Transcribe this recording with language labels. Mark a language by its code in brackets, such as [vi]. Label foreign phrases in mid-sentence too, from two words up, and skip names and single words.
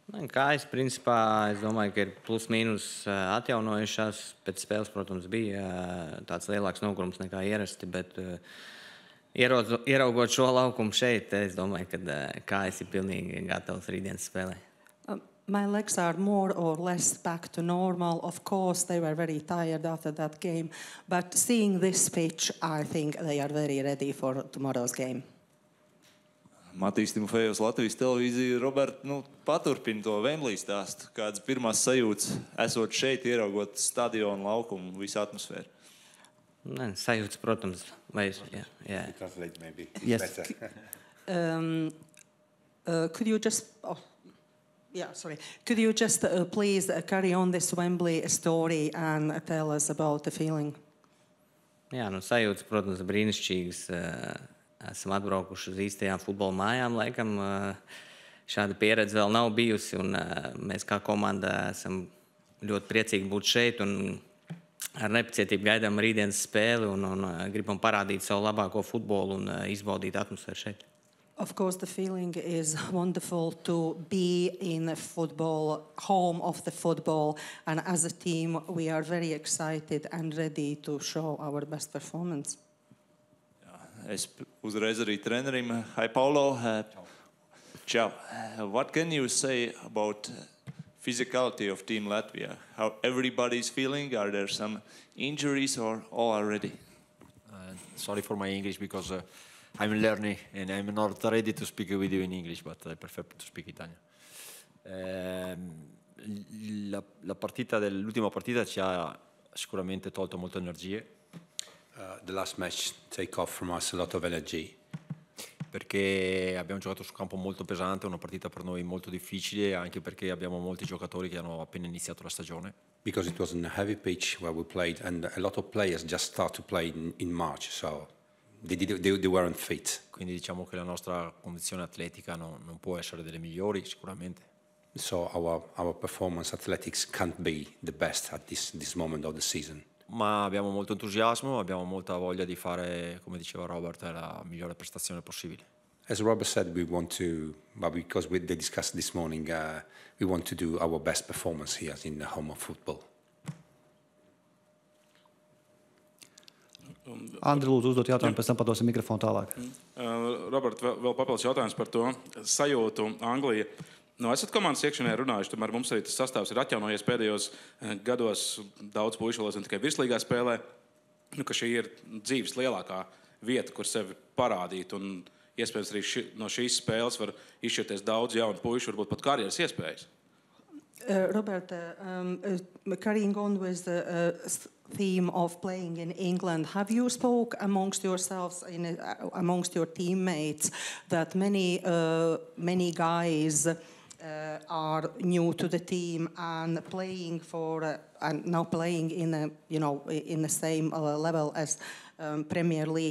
[lv] Kājas, principā, es domāju, ka ir plus mīnus atjaunojušās. Pēc spēles, protams, bija tāds lielāks nogurums nekā ierasti, bet ieraugot šo laukumu šeit, es domāju, ka kājas ir pilnīgi gatavas rītdienas spēlē. [en] My legs are more or less back to normal. Of course, they were very tired after that game, but seeing this pitch, I think they are very ready for tomorrow's game. [lv] Matīs Timofejovs, Latvijas televīzija. Robert, paturpini to Wembley stāstu. Kādas pirmās sajūtas esot šeit, ieraugot stadionu, laukumu, visu atmosfēru? Sajūtas, protams. [en] Yeah. Translate maybe. Yes. Could you just... Could you just please carry on this Wembley story and tell us about the feeling? [lv] Jā, sajūtas, protams, brīnišķīgas. Esam atbraukuši uz īstajām futbola mājām, laikam. Šāda pieredze vēl nav bijusi, un mēs kā komanda esam ļoti priecīgi būt šeit, un ar nepacietību gaidām rītdienas spēli, un gribam parādīt savu labāko futbolu un izbaudīt atmosfēru šeit. [en] Of course, the feeling is wonderful to be in a football, home of the football, and as a team, we are very excited and ready to show our best performance. [lv] Es uzreiz arī trenerim. [en] Hi, Paulo. [it] Ciao. [en] What can you say about physicality of Team Latvia? How everybody's feeling? Are there some injuries or all are ready? Sorry for my English because I'm learning and I'm not ready to speak with you in English, but I prefer to speak Italian. [it] L'ultima partita ci ha sicuramente tolto molte energie. [en] The last match take off from us a lot of energy. [it] Perché abbiamo giocato su campo molto pesante, una partita per noi molto difficile, anche perché abbiamo molti giocatori che hanno appena iniziato la stagione. [en] Because it was a heavy pitch where we played, and a lot of players just start to play in March, so they weren't fit. [it] Quindi diciamo che la nostra condizione atletica non può essere delle migliori, sicuramente. [en] So our performance athletics can't be the best at this moment of the season. [it] Ma abbiamo molto entusiasmo, abbiamo molta voglia di fare, come diceva Robert, la migliore prestazione possibile. [en] As Robert said, we want to, but because they discussed this morning, we want to do our best performance here in the home of football. [lv] Andri, lūdzu, uzdot jautājumu, pēc tam padosim mikrofonu tālāk. Robert, vēl papildus jautājums par to sajūtu Anglija. Esat komandas iekšienē runājuši, tomēr mums arī tas sastāvs ir atjaunojies pēdējos gados. Daudz puišu vēl tikai virslīgā spēlē, ka šī ir dzīves lielākā vieta, kur sevi parādīt. Un iespējams arī no šīs spēles var izšķirties daudz jaunu puišu, varbūt pat karjeras iespējas. [en] Robert, carrying on with the theme of playing in England, have you spoke amongst yourselves, amongst your teammates, that many guys are new to the team and playing for and now playing in in the same level as Premier League?